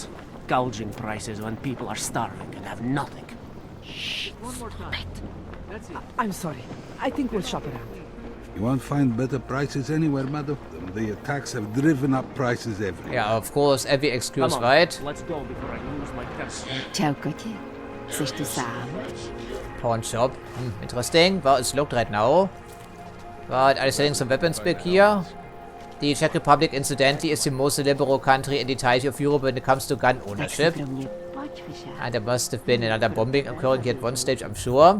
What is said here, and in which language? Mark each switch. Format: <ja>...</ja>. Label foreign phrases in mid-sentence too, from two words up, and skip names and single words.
<en>Gouging prices when people are starving and have nothing. Shh, stop it. I'm sorry. I think we'll shop around. You won't find better prices anywhere, madam. The attacks have driven up prices everywhere. Yeah, of course, every excuse, right? Let's go before I lose my test. Ciao,</en> <cs>Coty. Chceš tu sám?</cs> <en>Pawn shop. Interesting. Well, it's locked right now. But are they selling some weapons back here? The Czech Republic, incidentally, is the most liberal country in the entirety of Europe when it comes to gun ownership. And there must have been another bombing occurring here at one stage, I'm sure.</en>